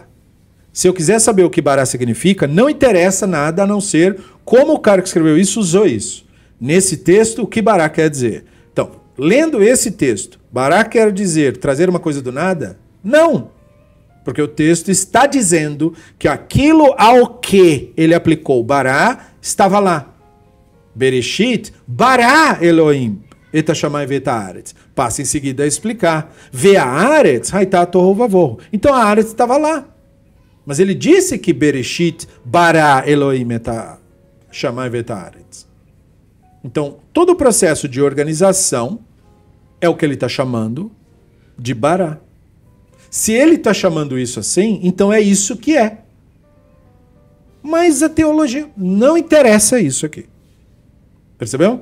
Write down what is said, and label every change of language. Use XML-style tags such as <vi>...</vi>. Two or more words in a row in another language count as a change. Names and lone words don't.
<pt>Se eu quiser saber o que bará significa, não interessa nada a não ser como o cara que escreveu isso usou isso. Nesse texto, o que bará quer dizer? Então, lendo esse texto, bará quer dizer trazer uma coisa do nada? Não! Porque o texto está dizendo que aquilo ao que ele aplicou bará estava lá.</pt> <he>בראשית ברא אלהים את השמים ואת הארץ.</he> <pt>Passa em seguida a explicar.</pt> <he>והארץ היתה תהו ובהו.</he> <pt>Então a haaretz estava lá.</pt> <he>Mas ele disse que בראשית ברא אלהים את השמים ואת הארץ.</he> <pt>Então, todo o processo de organização é o que ele está chamando de bará. Se ele está chamando isso assim, então é isso que é. Mas a teologia não interessa isso aqui. Percebeu?</pt>